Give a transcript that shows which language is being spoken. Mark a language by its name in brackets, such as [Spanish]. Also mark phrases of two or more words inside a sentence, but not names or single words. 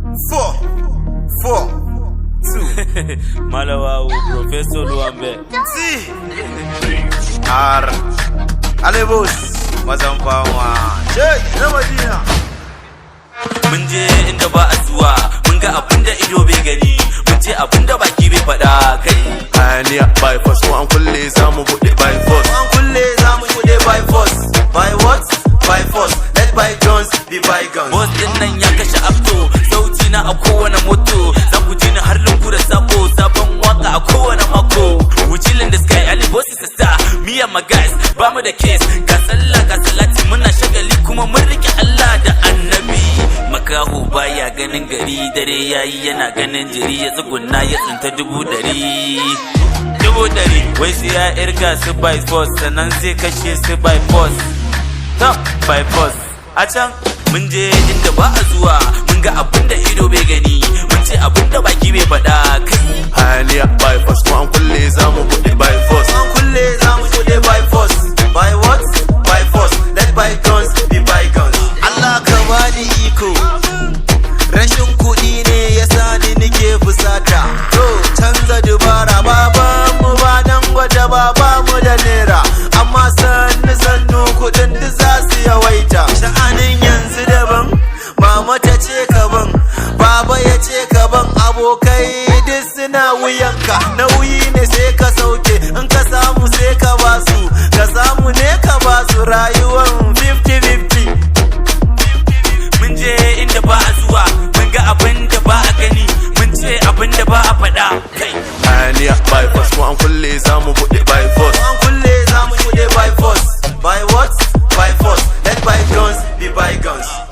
[English] Four, four, two. [Hausa] Malawawu, Professor Luambe. Si. R. Alebus. Mazan fama. Shey, na Madina. Mun je inda ba a zuwa, mun ga abin da ido bai gani, mun ce abin da baki bai faɗa kai. Hayaniya [English] by force, [Hausa] ko an kulle za mu buɗe [English] by force. [Hausa] An kulle za mu buɗe [English] by force. By what? By force. Let bygones be bygones. [Hausa] Boss din nan ya kashe Abdo, sauti na a kowane moto, za ku ji ni har lungu da sako, sabon waka a kowane mako. [English] We chillin' the sky, Ali Boss is a star, me and my guys, [Hausa] ba mu da case. Ga sallah, ga salati, muna shagali kuma mun rike Allah da Annabi. Makaho baya ganin gari, dare yayi yana ganin jiri, ya tsuguna ya tsinta dubu ɗari. Dubu ɗari, wai sai ya irga su [English] by force, [Hausa] sannan zai kashe su [English] by force. Top by force. [Hausa] A can mun je inda ba a zuwa, mun ga abin da ido bai gani, mun ce abin da baki bai faɗa kai. Hayaniya [English] by force, [Hausa] ko an kulle za mu buɗe [English] by force. [Hausa] An kulle za mu buɗe [English] by force. By what? By force. Let bygones be bygones. [Hausa] Allah ka bani iko. Rashin kuɗi ne ya sa ni nike fusata. To, canza dubara, babanmu ba Dangote ba, ba mu da naira. Amma sannu sannu kuɗin duk za su yawaita. Sha'anin yanzu daban, mama ta ce ka ban, baba ya ce ka ban, abokai duk suna wuyanka. Nauyi ne sai ka sauke, in ka samu sai ka basu, ka samu ne ka basu, rayuwan [English] fifty fifty. [Hausa] Mun je inda ba a zuwa, mun ga abin da ba a gani, mun ce abin da ba a faɗa. Kai. Hayaniya [English] by force, [Hausa] ko an kulle za mu buɗe [English] by force. [Hausa] An kulle za mu buɗe by force. By what? By force. [English] Let bygones be bygones.